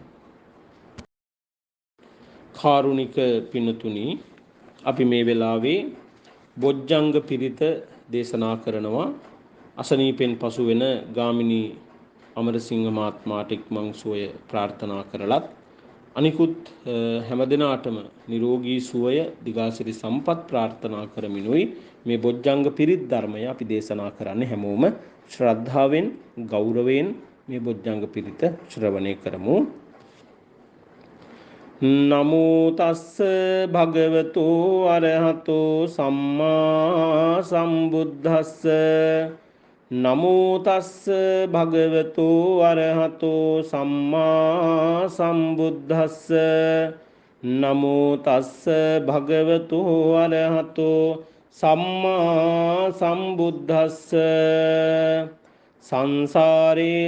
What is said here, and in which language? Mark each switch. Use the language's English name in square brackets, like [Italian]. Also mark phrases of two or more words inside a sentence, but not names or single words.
[Sinhala] කාරුණික පිනතුනි අපි මේ වෙලාවේ බොජ්ජංග පිරිත දේශනා කරනවා අසනීපෙන් පසු වෙන ගාමිණී අමරසිංහ මහත්මයාට ඉක්මන් සුවය ප්‍රාර්ථනා කරලත් අනිකුත් හැමදෙනාටම නිරෝගී සුවය දිගාසිරි සම්පත් ප්‍රාර්ථනා කරමිනුයි මේ බොජ්ජංග පිරිත් ධර්මය අපි දේශනා කරන්නේ හැමෝම ශ්‍රද්ධාවෙන් ගෞරවයෙන් මේ බොජ්ජංග පිරිත ශ්‍රවණය කරමු [Pali] නමෝ තස්ස භගවතු අරහතෝ සම්මා සම්බුද්දස්ස නමෝ තස්ස භගවතු අරහතෝ සම්මා සම්බුද්දස්ස නමෝ තස්ස භගවතු අරහතෝ සම්මා සම්බුද්දස්ස සංසාරේ